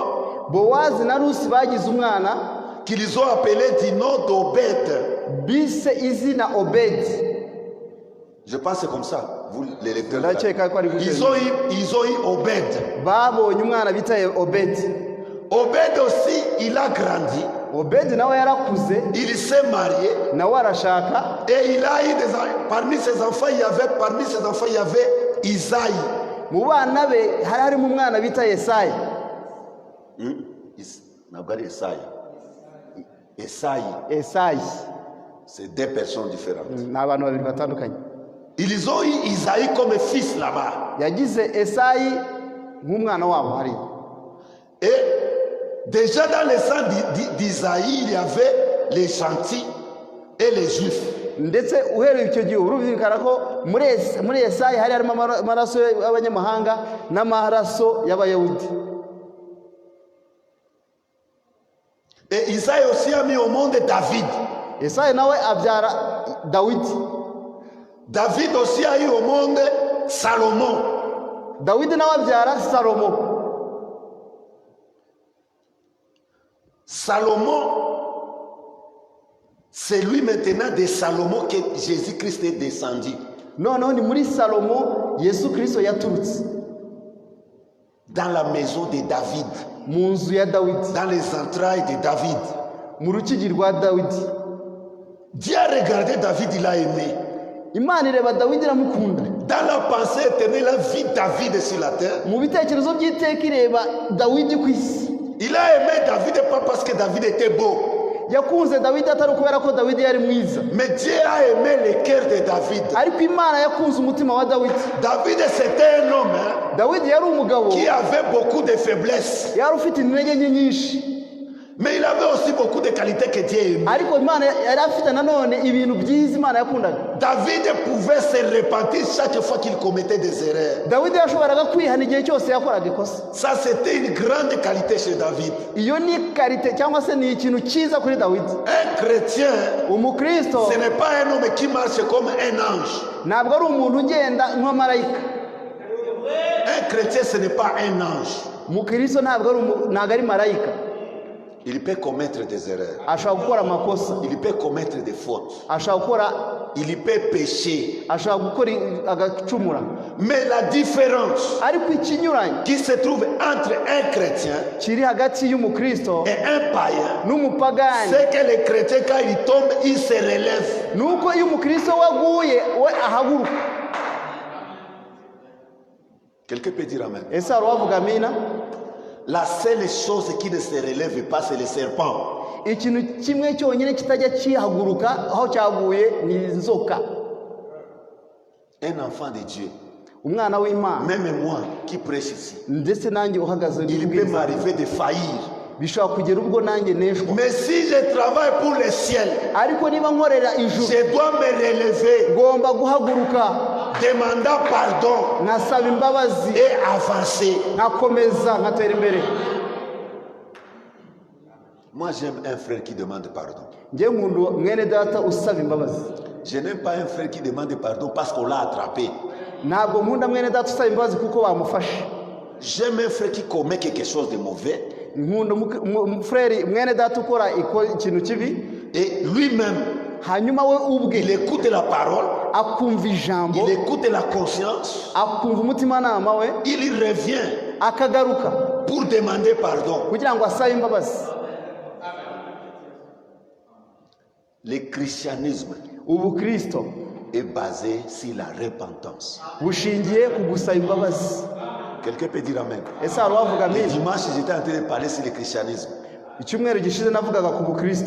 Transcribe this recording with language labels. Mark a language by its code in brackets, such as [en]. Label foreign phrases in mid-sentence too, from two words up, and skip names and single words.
[rw] Bowazi na Rusi bagize umwana [fr] qu'ils ont appelé du nom d'Obed. [rw] bise izina Obedi. [fr] Je pense que c'est comme ça, vous les lecteurs. Ils ont eu Obed. [rw] Babonye umwana bita Obedi. [fr] Obed aussi, il a grandi. [rw] Obedi nawe yarakuze. [fr] Il s'est marié. [rw] Nawe arashaka. [fr] Et il a eu des enfants. Parmi ses enfants, il y avait Isaïe. [rw] Mu bana be hari harimo umwana bita Yesayi. Esayi. [fr] C'est deux personnes différentes. [rw] N'abantu babiri batandukanye. [fr] Ils ont eu Isaïe comme fils là-bas. [rw] Yagize Esayi nk'umwana wabo hari. [fr] Et déjà dans le sang d'Isaïe, il y avait les gentils et les juifs. [rw] Ndetse uhereye icyo gihe urumvikana ko muri Yesayi hari harimo amaraso y'abanyamahanga n'amaraso y'abayahudi. [fr] Et Isaïe aussi a mis au monde David. [rw] Yesayi nawe abyara Dawidi. [fr] David aussi a eu au monde Salomon. [rw] Dawidi nawe abyara Salomo. [fr] Salomon, c'est lui maintenant de Salomon que Jésus-Christ est descendu. Non, [rw] ni muri Salomo Yesu Kristo yaturutse. [fr] Dans la maison de David. [rw] Mu nzu ya Dawidi. [fr] Dans les entrailles de David. [rw] Mu rukigi rwa Dawidi. [fr] Dieu a regardé David, il a aimé. [rw] Imana ireba Dawidi iramukunda. [fr] Dans la pensée éternelle, la vie de David sur la terre. [rw] Mu bitekerezo by'iteka ireba Dawidi ku isi. [fr] Il a aimé David pas parce que David était beau. [rw] Yakunze Dawidi atari kubera ko Dawidi yari mwiza. [fr] Mais Dieu a aimé le cœur de David. [rw] Ariko Imana yakunze umutima wa Dawidi. [fr] David c'était un homme [rw] Dawidi yari umugabo [fr] qui avait beaucoup de faiblesses. [rw] Yari ufite intege nyinshi. [fr] Mais il avait aussi beaucoup de qualités que Dieu aimait. [rw] Ariko Imana yari afite nanone ibintu byiza Imana yakundaga. [fr] David pouvait se repentir chaque fois qu'il commettait des erreurs. [rw] Dawidi yashoboraga kwihana igihe cyose yakoraga ikosa. [fr] Ça c'était une grande qualité chez David. [rw] Iyo ni qualité cyangwa se ni ikintu cyiza kuri Dawidi. [fr] Un chrétien, [rw] umukristo, [fr] ce n'est pas un homme qui marche comme un ange. [rw] Ntabwo ari umuntu ugenda nka marayika. [fr] Un chrétien ce n'est pas un ange. [rw] Umukristo ntabwo ari marayika. [fr] Il peut commettre des erreurs. [rw] Ashobora gukora amakosa. [fr] Il peut commettre des fautes. [rw] Ashobora gukora. [fr] Il peut pécher. [rw] Ashobora gukora agacumura. [fr] Mais la différence [rw] ariko ikinyuranye [fr] qui se trouve entre un chrétien [rw] kiri hagati y'umukristo [fr] et un païen, [rw] n'umupagani, [fr] c'est que le chrétien quand il tombe, il se relève. [rw] Nuko iyo umukristo waguye we ahaguruka. [fr] Quelqu'un peut dire amen. [rw] Ese aravuga amina. [fr] La seule chose qui ne se relève pas, c'est le serpent. [rw] ikintu kimwe cyonyine kitajya kihaguruka aho cyaguye ni inzoka. [fr] Un enfant de Dieu, [rw] umwana w'Imana, [fr] même moi qui prêche ici, [rw] ndetse nanjye uhagaze [fr] il peut m'arriver de faillir. [rw] bishobora kugera ubwo nanjye neshwa. [fr] Mais si je travaille pour le ciel, [rw] ariko niba nkorera ijuru, [fr] je dois me relever, [rw] ngomba guhaguruka [fr] demandant pardon [rw] nkasaba imbabazi, [fr] et avancer. [rw] nkakomeza nkatera imbere. [fr] Moi, j'aime un frère qui demande pardon. [rw] njye nkunda mwene data usaba imbabazi. [fr] Je n'aime pas un frère qui demande pardon parce qu'on l'a attrapé. [rw] ntabwo nkunda mwene data usaba imbabazi kuko bamufashe. [fr] J'aime un frère qui commet quelque chose de mauvais [rw] nkunda frere mwene data ukora ikintu kibi, [fr] et lui-même, [rw] hanyuma we ubwe [fr] il écoute la parole, [rw] akumva ijambo, [fr] il écoute la conscience, [rw] akumva umutimanama we, [fr] il revient [rw] akagaruka [fr] pour demander pardon. [rw] kugira ngo asabe imbabazi. [fr] Le christianisme [rw] ubukristo [fr] est basé sur la repentance. [rw] bushingiye ku gusaba imbabazi. [fr] Quelqu'un peut dire amen. [rw] ese hari uwavuga [fr] Le [rw] amina? [fr] dimanche, j'étais en train de parler sur le christianisme. [rw] icyumweru gishize navugaga ku bukristo.